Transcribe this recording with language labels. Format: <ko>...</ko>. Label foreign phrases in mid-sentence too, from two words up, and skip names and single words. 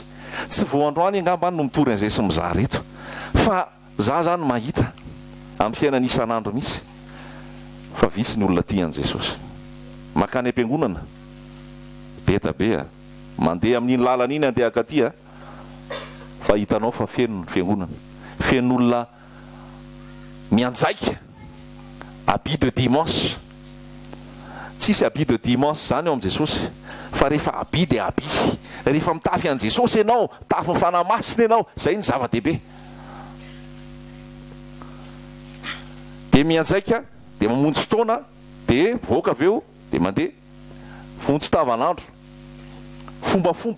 <mg>Tsy vao androany angamba no mitory an'izay sy mizaha reto, fa za zany mahita amin'ny fiainana isan'andro mihitsy fa vitsy ny olona tia an'i Jesosy. Makany am-piangonana be da be, mandeha amin'iny lalana iny andeha akaty, fa hitanao fa feno ny fiangonana, feno olona mianjaika</mg> <fr>habit de dimanche.</fr> <mg>Tsisy</mg> <fr>habit de dimanche</fr> <mg>zany eo amin'i Jesosy, fa rehefa</mg> <fr>habit de habit,</fr> <mg>rehefa mitafy an'i Jesosy ianao, tafy ny fanamasina ianao, zay ny zava-dehibe. De mianjaika, de mamonjy fotoana, de voaka avy eo, de mandeha vonjy tavanandro, fombafomba.</mg>